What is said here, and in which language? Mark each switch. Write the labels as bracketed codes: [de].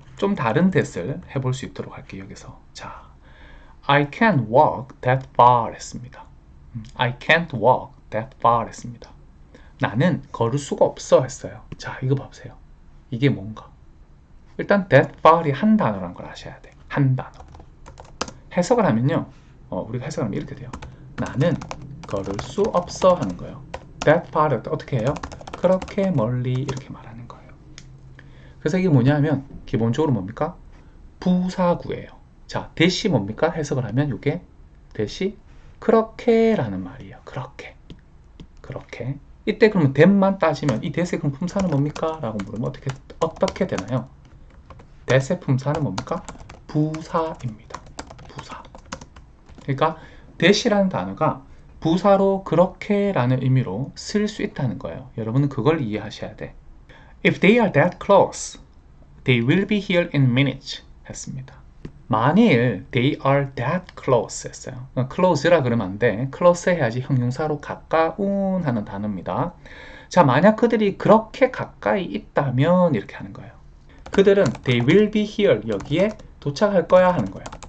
[ko] 좀 다른 that을 해볼 수 있도록 할게요, 여기서. 자, [en] I can't walk that far [ko] 했습니다. [en] I can't walk that far [ko] 했습니다. 나는 걸을 수가 없어 했어요. 자, 이거 봐보세요. 이게 뭔가? 일단 that far이 한 단어라는 걸 아셔야 돼. 한 단어. 해석을 하면요. 우리가 해석을 하면 이렇게 돼요. 나는 걸을 수 없어 하는 거예요. that far을 어떻게 해요? 그렇게 멀리 이렇게 말하는 거예요. 그래서 이게 뭐냐면 기본적으로 뭡니까? 부사구예요. 자, 대시 뭡니까? 해석을 하면 이게 대시 그렇게라는 말이에요. 그렇게. 그렇게. 이때 그러면 that만 따지면 이 that의 그럼 품사는 뭡니까? 라고 물으면 어떻게 되나요? that의 품사는 뭡니까? 부사입니다. 부사. 그러니까 that이라는 단어가 부사로 그렇게라는 의미로 쓸 수 있다는 거예요. 여러분은 그걸 이해하셔야 돼. [en] If they are that close, they will be here in minutes [ko] 했습니다. 만일 [en] they are that close [ko] 했어요. close라 그러면 안 돼. close 해야지 형용사로 가까운 하는 단어입니다. 자, 만약 그들이 그렇게 가까이 있다면 이렇게 하는 거예요. 그들은 [en] they will be here [ko] 여기에 도착할 거야 하는 거예요.